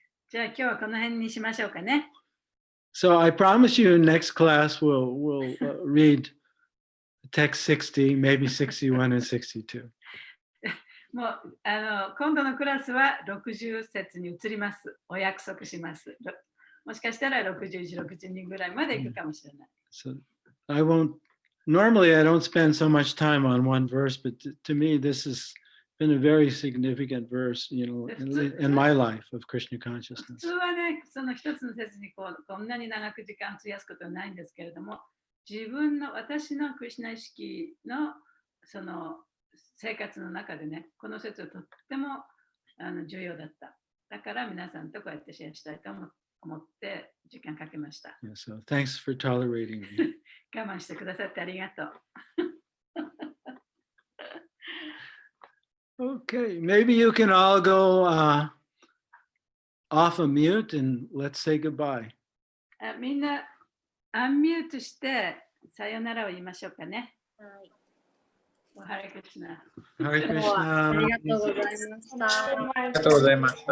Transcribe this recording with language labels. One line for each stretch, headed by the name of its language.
Japanese: じゃあ今日はこの辺にしましょうかね。
English: So I promise you next class we'll read text 60, maybe 61 and 62.
Japanese: もう今度のクラスは60節に移ります。お約束します。もしかしたら61、62ぐらいまで行くかもしれない。
English: So I won't, normally I don't spend so much time on one verse, but to me, this has been a very significant verse, in my life of Krishna
Japanese: 普
English: consciousness.
Japanese: 通はね、その一つの説にこんなに長く時間費やすことはないんですけれども、私のクリシュナ意識のその生活の中でね、この説はとっても重要だった。だから皆さんとこうやってシェアしたいと思って時間かけました。
English: Yeah, so thanks for tolerating me.
Japanese: 我慢してくださってありがとう。
English: Okay, maybe you can all go off of mute and let's say goodbye.
Japanese: みんなアンミュートしてさよならを言いましょうかね。はい。ハレクリシュナ。
English: Hare
Japanese: 今日はあ
English: Krishna.
Japanese: りがとうございました。ありがとうございました。